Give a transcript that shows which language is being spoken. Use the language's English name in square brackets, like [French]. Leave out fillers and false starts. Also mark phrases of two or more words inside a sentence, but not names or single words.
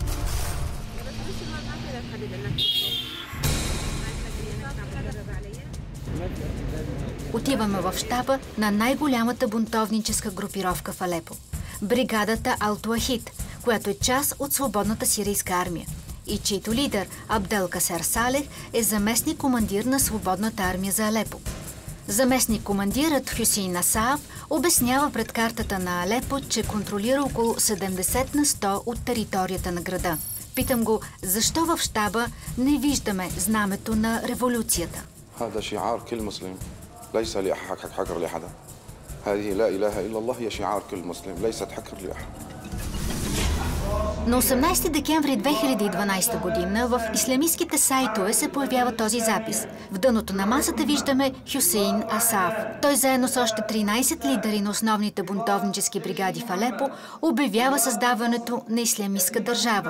[Bulgarian] Отиваме в щаба на най-голямата бунтовническа групировка в Алепо – бригадата Ал-Туахид, която е част от свободната сирийска армия и чийто лидер Абдел Касер Салех е заместник командир на свободната армия за Алепо. Заместник командирът Хюсейн Асаф обяснява пред картата на Алепо, че контролира около 70% от територията на града. Питам го, защо в щаба не виждаме знамето на революцията? [Arabic] هذا شعار كل مسلم ليس لحقر لأحد. هذه لا إله إلا الله هي شعار كل مسلم ليست حقر لأحد. [Bulgarian] На 18 декември 2012 година в ислямистските сайтове се появява този запис. В дъното на масата виждаме Хюсейн Асаф. Той заедно с още 13 лидери на основните бунтовнически бригади в Алепо обявява създаването на ислямистка държава.